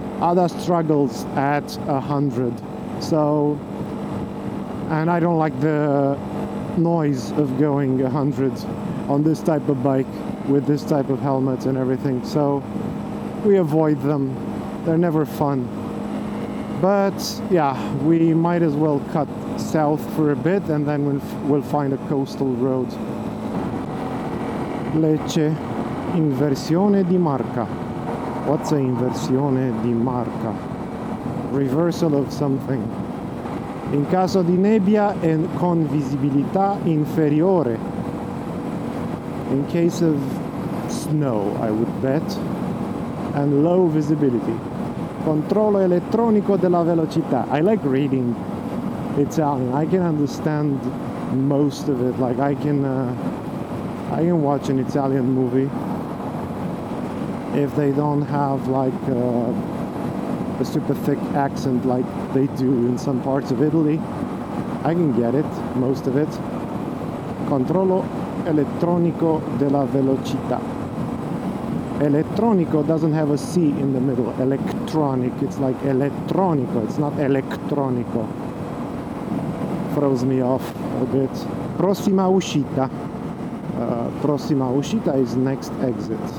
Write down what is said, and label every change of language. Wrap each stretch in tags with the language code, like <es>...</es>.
<en>Ada struggles at 100, so, and I don't like the noise of going 100 on this type of bike with this type of helmet and everything, so we avoid them. They're never fun. But yeah, we might as well cut south for a bit and then we'll find a coastal road.</en> <it>Lecce, inversione di marca. What's an inversione di marca? Reversal of something. In caso di nebbia e con visibilità inferiore.</it> <en>In case of snow, I would bet, and low visibility.</en> <it>Controllo elettronico della velocità.</it> <en>I like reading Italian. I can understand most of it. Like I can watch an Italian movie if they don't have like a super thick accent like they do in some parts of Italy. I can get it, most of it.</en> <it>Controllo elettronico della velocità.</it> <en>Elettronico doesn't have a C in the middle. Electronic, it's like elettronico, it's not electronico. Throws me off a bit. Prossima uscita. Prossima uscita is next exit.</en>